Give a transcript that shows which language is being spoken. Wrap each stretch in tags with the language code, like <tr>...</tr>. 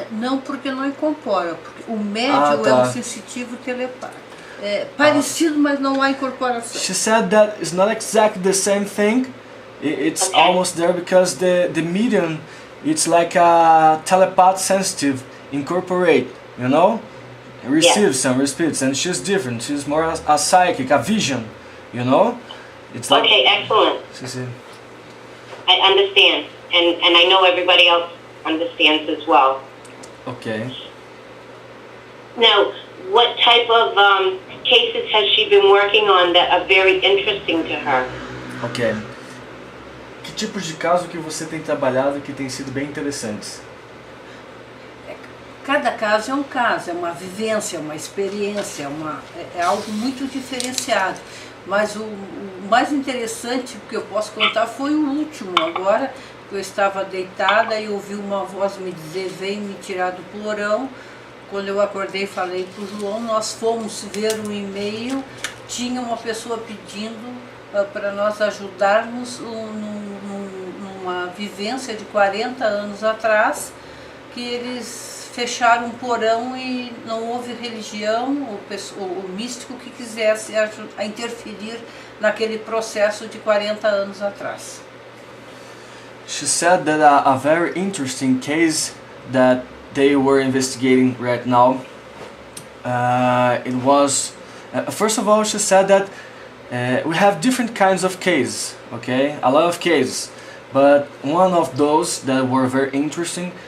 <pt>Não, porque não incorpora. Porque o médium é um sensitivo telepata. É parecido, mas não há incorporação.</pt> <en>She said that it's not exactly the same thing. It's almost there because the medium, it's like a telepath sensitive, incorporate, you know, receives some spirits, and she's different. She's more a psychic, a vision, you know. It's like excellent. I understand, and I know everybody else understands as well. Okay. Now, what type of cases has she been working on that are very interesting to her? Okay.</en> <pt>Que tipos de caso que você tem trabalhado que tem sido bem interessantes? Cada caso é um caso, é uma vivência, uma experiência, é algo muito diferenciado. Mas o mais interessante que eu posso contar foi o último agora, que eu estava deitada e ouvi uma voz me dizer, vem me tirar do porão. Quando eu acordei, falei para o João, nós fomos ver um e-mail, tinha uma pessoa pedindo para nós ajudarmos numa vivência de 40 anos atrás, que eles fecharam um porão e não houve religião, o místico que quisesse interferir naquele processo de 40 anos atrás.</pt> <en>she said that a very interesting case that they were investigating right now. It was first of all, she said that we have different kinds of cases, okay, a lot of cases, but one of those that were very interesting.</en>